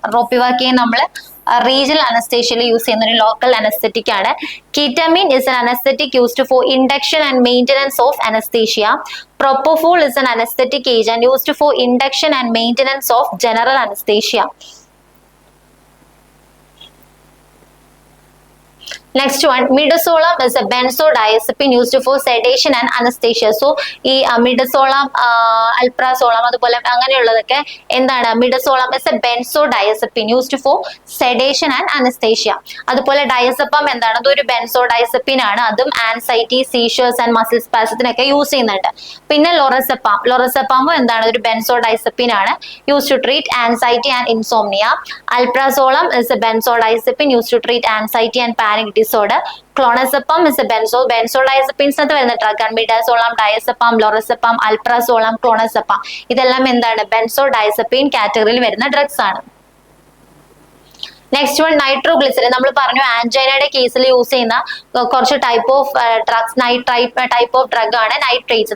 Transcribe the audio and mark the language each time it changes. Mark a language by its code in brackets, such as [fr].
[ml] റോപ്പിവാക്കൈൻ നമ്മൾ regional അനസ്തേഷ്യയിൽ use ചെയ്യുന്ന ഒരു ലോക്കൽ അനസ്തെറ്റിക് ആണ്. [en] Ketamine is an anaesthetic used for induction and maintenance of anaesthesia. Propofol is an anaesthetic agent used for induction and maintenance of general anaesthesia. Next one, midazolam is a benzodiazepine used for sedation and anesthesia. [ml] So ഈ midazolam, alprazolam അതുപോലെ അങ്ങനെയുള്ളതൊക്കെ എന്താണ്? [en] midazolam is a benzodiazepine used for sedation and anesthesia. [ml] അതുപോലെ diazepam എന്താണ്? അതൊരു benzodiazepine ആണ്. അതും anxiety, seizures and muscle സ്പാസത്തിനൊക്കെ use ചെയ്യുന്നുണ്ട്. പിന്നെ ലോറസെപ്പാം എന്താണ്? ഒരു [en] benzodiazepine ആണ് used to treat anxiety and insomnia. Alprazolam is a benzodiazepine used to treat anxiety and panic disorder. Clonazepam is a benzodiazepines [ml] എന്ന് വരുന്ന ഡ്രഗ് ആണ്. മിഡാസോളം, ഡയസെപ്പാം, ലോറസെപ്പാം, അൽപ്രാസോളം, ക്ലോണസെപ്പാം ഇതെല്ലാം എന്താണ്? ബെൻസോഡയസെപ്പിൻ കാറ്റഗറിയിൽ വരുന്ന ഡ്രഗ്സ് ആണ്. Next one nitroglycerine. നമ്മൾ പറഞ്ഞു ആൻജൈനയുടെ കേസിൽ യൂസ് ചെയ്യുന്ന കുറച്ച് type of drugs, type of drug ആണ് നൈട്രേറ്റ്സ്.